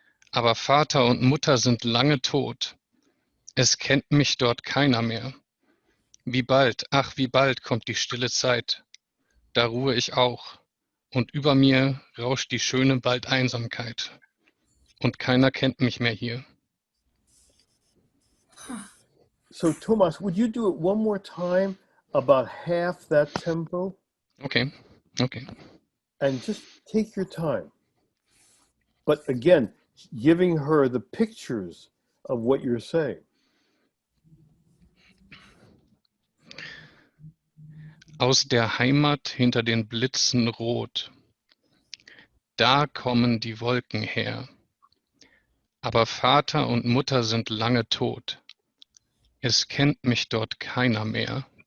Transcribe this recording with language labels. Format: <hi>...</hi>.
<de>Aber Vater und Mutter sind lange tot. Es kennt mich dort keiner mehr. Wie bald, ach wie bald kommt die stille Zeit. Da ruhe ich auch und über mir rauscht die schöne Waldeinsamkeit. Und keiner kennt mich mehr hier.</de> <en>So Thomas, would you do it one more time, about half that tempo? Okay, okay. And just take your time. But again, giving her the pictures of what you're saying.</en> <de>Aus der Heimat hinter den Blitzen rot. Da kommen die Wolken her. Aber Vater und Mutter sind lange tot. Es kennt mich dort keiner mehr.</de>